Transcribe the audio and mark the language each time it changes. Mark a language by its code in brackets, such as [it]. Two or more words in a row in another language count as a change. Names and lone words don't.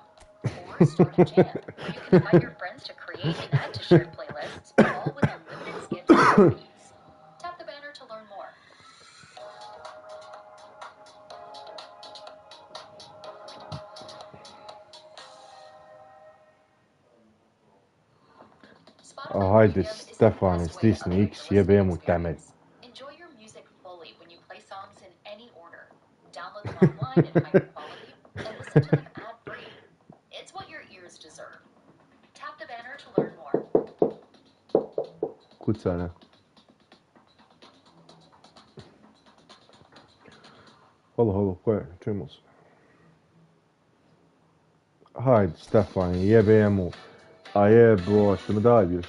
[en] Or start a jam, where you can invite your friends to create and add to shared playlists, all with unlimited skips and repeats. Tap the banner to learn more. [sr] Hajde, Stefane, stisni X, jebem u temelj. [en] Enjoy your music fully when you play songs in any order. Download them online in higher quality and listen to them ad-free. It's what your ears deserve. Tap the banner to learn more. [sr] Kucane. Halo, ko je? Čujemo se. Hajde, Stefane, jebem mu. A jebo, što me daj još.